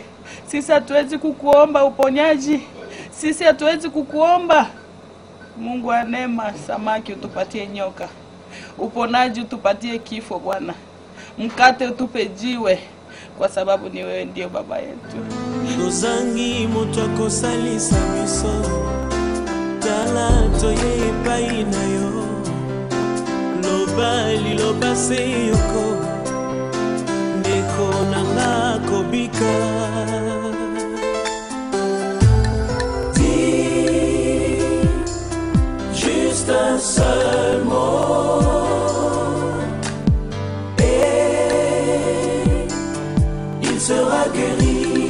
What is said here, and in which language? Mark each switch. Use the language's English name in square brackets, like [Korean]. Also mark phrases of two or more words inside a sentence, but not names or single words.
[Swahili] Sisi hatuwezi kukuomba uponyaji. Sisi hatuwezi kukuomba Mungu wa neema samaki utupatie nyoka. Uponaji utupatie kifo Bwana. Mkate utupe jiwe, kwa sababu ni wewe ndio baba yetu. [Lingala] Nozangi moto akosalisa biso tala toye epai na yo lobali lobase yoko ndeko nanga kobika. [French] Juste un seul mot et il sera guéri.